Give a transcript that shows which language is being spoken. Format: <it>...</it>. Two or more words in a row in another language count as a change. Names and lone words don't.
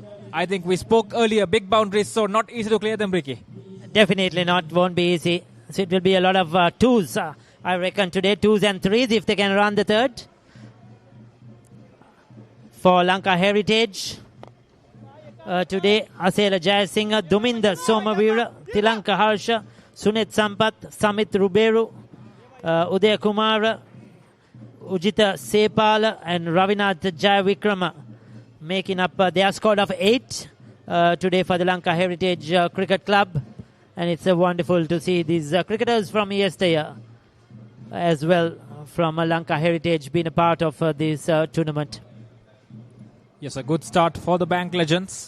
<en>I think we spoke earlier, big boundaries, so not easy to clear them, Ricky. Definitely not, won't be easy. So it will be a lot of twos, I reckon today, 2s and 3s if they can run the third. For Lanka Heritage, today, Asela Jayasinghe, Duminda Somavira, Tilanka Harsha, Sunet Sampath, Samit Ruberu, Udaya Kumara, Ujita Sepala, and Ravinath Jayavikrama making up their squad of 8 today for the Lanka Heritage Cricket Club. And it's wonderful to see these cricketers from yesteryear as well, from Lanka Heritage, being a part of this tournament. Yes, a good start for the Bank Legends.</en>